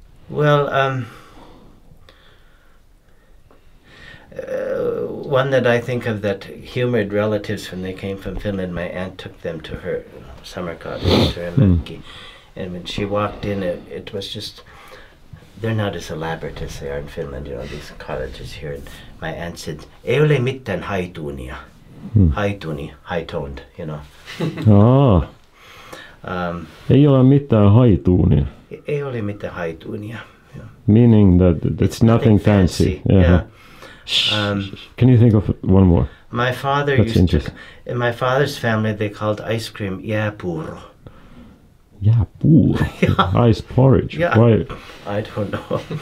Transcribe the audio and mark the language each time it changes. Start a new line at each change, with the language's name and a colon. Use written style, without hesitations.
English: Well, one that I think of that humored relatives when they came from Finland, my aunt took them to her summer cottage, to her mökki. And when she walked in, it was just, they're not as elaborate as they are in Finland, you know, these cottages here. And my aunt said,
Finnish: ei ole mitään haituunia.
English: Haituni, high-toned, you know.
Finnish: Ei ole mitään haituunia. Ei ole mitään haituunia.
English: Meaning that it's nothing fancy. Yeah. Can you think of one more? My father That's used to, in my father's family they called ice cream jääpuuro. Jääpuuro. Ice porridge. Yeah. Why? I don't know.